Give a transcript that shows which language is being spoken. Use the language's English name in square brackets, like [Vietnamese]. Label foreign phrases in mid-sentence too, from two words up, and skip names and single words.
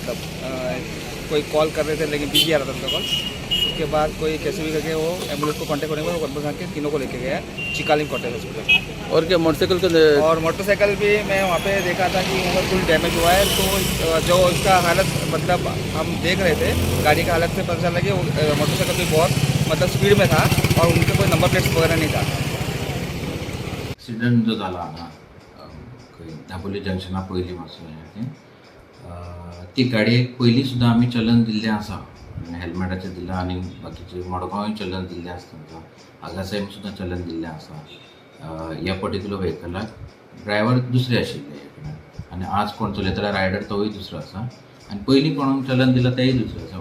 [Hindi] मतलब कोई कॉल कर रहे थे लेकिन बिजी आ रहा था उनका कॉल. उसके बाद कोई कैसे भी करके वो एम्बुलेंस को कांटेक्ट करने में एम्बुलेंस आके तीनों को लेके गया चिकालिम कॉटेज हॉस्पिटल. और क्या मोटरसाइकिल का और मोटरसाइकिल भी मैं वहाँ पे देखा था कि मतलब फुल डैमेज हुआ है. तो जो उसका हालत मतलब हम देख रहे थे गाड़ी का हालत से पता चला कि वो मोटरसाइकिल भी बहुत मतलब स्पीड में था और उनके कोई [English] number plates [Hindi] वगैरह नहीं था. [Konkani] एक्सिडेंट जो झाला ना दाबोली जंक्शना पयलीं पासून ती गाडयेक पयलीं सुद्दां आमी चलन दिल्लें आसा. हेल्मेटाचें दिलां आनी बाकीचें मडगांवय चलन दिल्लें आसा तांकां. आगासायम सुद्दां चलन दिल्लें आसा. ह्या पर्टिक्युलर व्हेकलाक ड्रायव्हर दुसरे आशिल्ले आनी आज कोण चलयतालो रायडर तोय दुसरो आसा आनी पयलीं कोणाक चलन दिलां तेय दुसरो आसा.